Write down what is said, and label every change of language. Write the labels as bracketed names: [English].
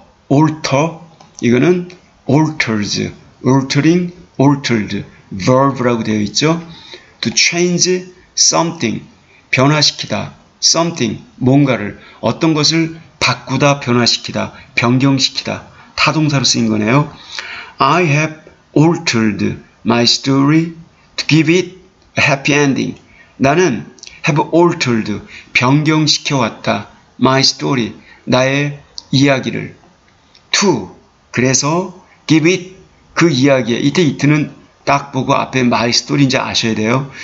[English] alter, [Korean] 이거는 [English] alters, altering, altered, verb라고 되어 있죠. to change something, [Korean] 변화시키다, something, 뭔가를, 어떤 것을 바꾸다, 변화시키다, 변경시키다, 타동사로 쓰인 거네요. [English] I have altered my story to give it a happy ending. [Korean] 나는 [English] have altered, [Korean] 변경시켜왔다. my story, 나의 이야기를. to, 그래서 [English] give it, [Korean] 그 이야기에, 이때 it는 딱 보고 앞에 my story인지 아셔야 돼요.